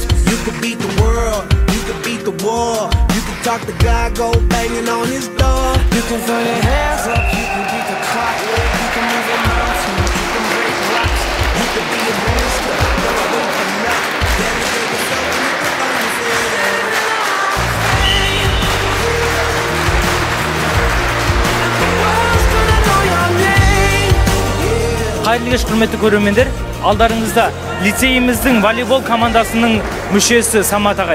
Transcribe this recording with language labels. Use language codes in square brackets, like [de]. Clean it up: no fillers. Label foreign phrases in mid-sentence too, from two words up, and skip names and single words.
[en] You can beat the world, you can beat the war, you can talk to God, go banging on his door. You can throw your hands up, you can beat the clock, you can move a mountain, you can break rocks, you can be a monster, never open up. Dedicate yourself to the [kk] Қайырлы кеш, құрметті көрермендер. Алдарыңызда лицейіміздің волейбол командасының мүшесі Самат ағай.